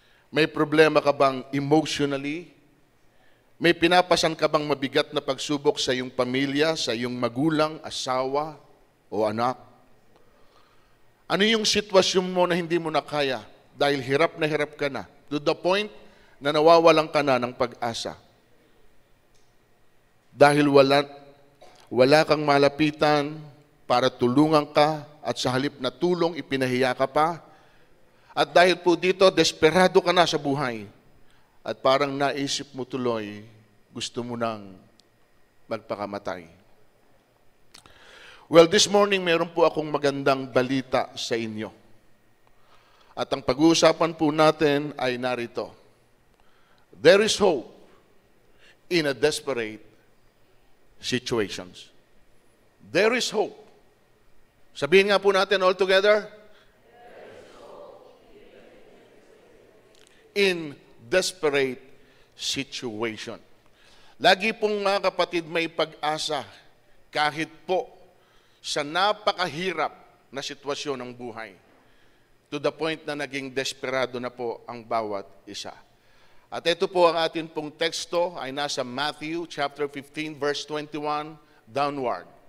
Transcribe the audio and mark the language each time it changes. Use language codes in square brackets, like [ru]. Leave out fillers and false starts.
[tl] May problema ka bang emotionally? May pinapasan ka bang mabigat na pagsubok sa iyong pamilya, sa iyong magulang, asawa o anak? Ano yung sitwasyon mo na hindi mo na kaya dahil hirap na hirap ka na [en] to the point [tl] na nawawalan ka na ng pag-asa? Dahil wala kang malapitan para tulungan ka at sa halip na tulong ipinahiya ka pa. At dahil po dito, desperado ka na sa buhay at parang naisip mo tuloy, gusto mo nang magpakamatay. [en] Well, this morning, [tl] meron po akong magandang balita sa inyo. At ang pag-uusapan po natin ay narito. [en] There is hope in a desperate situations. There is hope. [tl] Sabihin nga po natin all together. [en] In desperate situation. [tl] Lagi pong mga kapatid may pag-asa kahit po sa napakahirap na sitwasyon ng buhay. [en] To the point [tl] na naging desperado na po ang bawat isa. At ito po ang atin pong teksto ay nasa Matthew chapter 15 verse 21 downward.